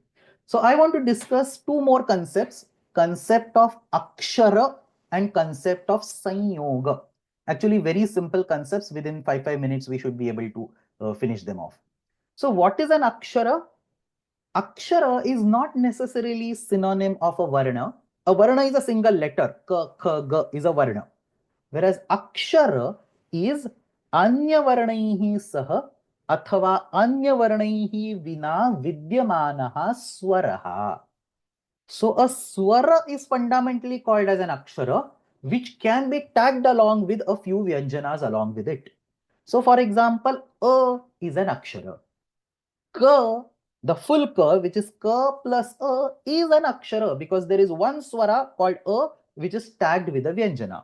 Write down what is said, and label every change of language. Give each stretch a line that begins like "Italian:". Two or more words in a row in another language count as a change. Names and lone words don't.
English: So I want to discuss two more concepts: concept of akshara and concept of sanyoga. Actually, very simple concepts. Within 5 minutes, we should be able to finish them off. So what is an akshara? Akshara is not necessarily synonym of a varna. A varna is a single letter. Ka, kha, ga is a varna. Whereas akshara is
Sanskrit: अन्य वर्णैः सह अथवा अन्य वर्णैः विना विद्यमानः स्वरः.
English: So a swara is fundamentally called as an akshara, which can be tagged along with a few vyanjanas along with it. So for example, a is an akshara. Ka, the full ka, which is ka plus a, is an akshara because there is one swara called a which is tagged with a vyanjana.